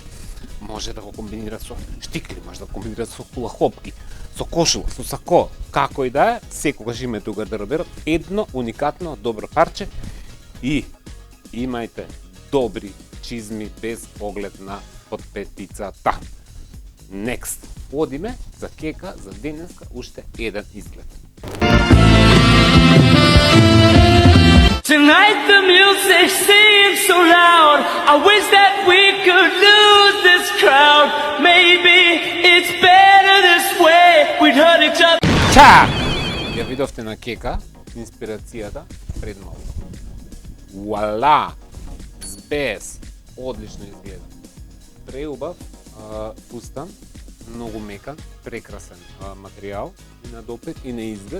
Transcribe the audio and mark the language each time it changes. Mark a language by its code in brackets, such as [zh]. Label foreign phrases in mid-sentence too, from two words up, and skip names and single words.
[mk] Може да го комбинира со штикли, може да го комбинира со хулахопки, со кошула, со сако, како и да е, секогаш имате у гардероберот едно уникатно добро парче и имајте добри чизми без поглед на подпетицата. Next, одиме за кека, за денеска, уште еден изглед. [en] Tonight the music seems so loud. I wish that we could lose this crowd. Maybe it's better this way. We'd hurt each other. [mk] Чак! Ја видовте на кека, инспирацијата пред малку. Вуала! Без! Одлично изгледа. Преубав фустан, многу мекан, прекрасен материјал и на допир и на изглед.